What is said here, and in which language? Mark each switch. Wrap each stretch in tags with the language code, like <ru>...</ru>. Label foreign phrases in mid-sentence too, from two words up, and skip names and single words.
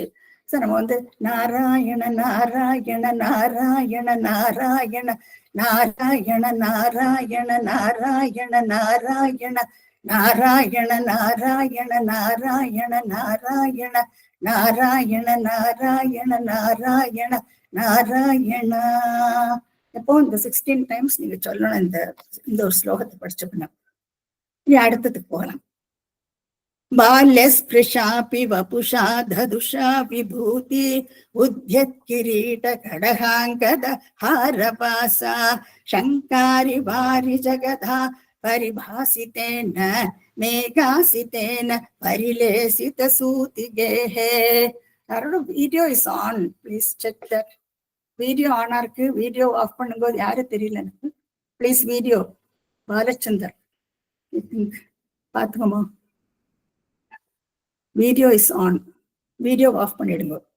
<ta>ஸோ நம்ம நாராயண நாராயண நாராயண நாராயண நாராயண நாராயண நாராயண நாராயண நாராயண நாராயண நாராயண நாராயண நாராயண நாராயண நாராயண நாராயணா. எப்போ இந்த 16 டைம்ஸ் நீங்க சொல்லணும் இந்த ஒரு ஸ்லோகத்தை படிச்சோம்னா. நீ அடுத்ததுக்கு போகலாம்.</ta> <sa>बाल्यस्पृशापि वपुषा ददुषा विभूति उद्यत् किरीट खडगाङ्गद हारपासा शङ्कारि वारि जगधा परिभासितेन मेघासितेन परिलेसित सूतिगेः.</sa> <en>video is on, please check that.</en> <ta>வீடியோ ஆனா இருக்கு,</ta> <en>video off</en> <ta>பண்ணும்போது யாரும் தெரியல எனக்கு.</ta> <en>please video</en> <ta>பாலச்சந்தர் பாத்துக்கோமா,</ta> <en>video is on, video off</en> <ta>பண்ணிடுங்க.</ta>